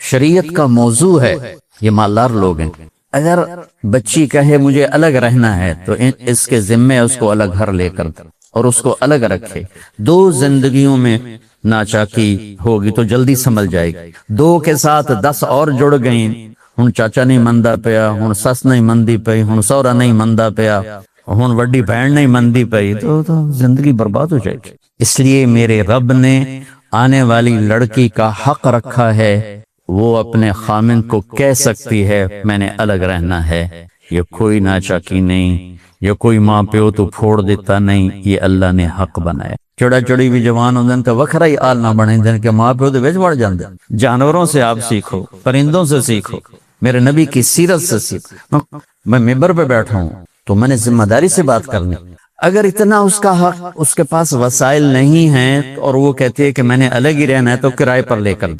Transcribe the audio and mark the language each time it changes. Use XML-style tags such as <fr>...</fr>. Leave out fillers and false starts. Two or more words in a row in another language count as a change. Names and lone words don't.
<ur>شریعت کا موضوع ہے، یہ مالدار لوگ ہیں، اگر بچی کہے مجھے الگ رہنا ہے تو اس کے ذمے اس کو الگ گھر لے کر اور اس کو الگ رکھے۔ دو زندگیوں میں ناچاکی ہوگی تو جلدی سنبھل جائے گی، دو کے ساتھ 10 اور جڑ گئیں،</ur> <pa>ہن چاچا نہیں مندہ پیا، ہن سس نہیں مندی پئی، ہن سورا نہیں مندہ پیا، ہن وڈی بہن نہیں مندی پئی،</pa> <ur>تو زندگی برباد ہو جائے گی۔ اس لیے میرے رب نے آنے والی لڑکی کا حق رکھا ہے، وہ اپنے خامند کو کہہ سکتی ہے میں نے الگ رہنا ہے، یہ کوئی ناچاکی نہیں، یہ کوئی ماں پیو تو پھوڑ دیتا نہیں، یہ اللہ نے حق بنایا۔</ur> <pa>چڑا چڑی بھی جوان ہوں دن کا وکھرا ہی آل نہ بنے دن کہ ماں پیو دے وچ وڑ جاندے۔</pa> <ur>جانوروں سے آپ سیکھو، پرندوں سے سیکھو، میرے نبی کی سیرت سے سیکھو۔ میں ممبر پہ بیٹھا ہوں تو میں نے ذمہ داری سے بات کرنی۔ اگر اتنا اس کا حق، اس کے پاس وسائل نہیں ہیں اور وہ کہتی ہے کہ میں نے الگ ہی رہنا ہے تو کرائے پر لے کر دے۔</ur>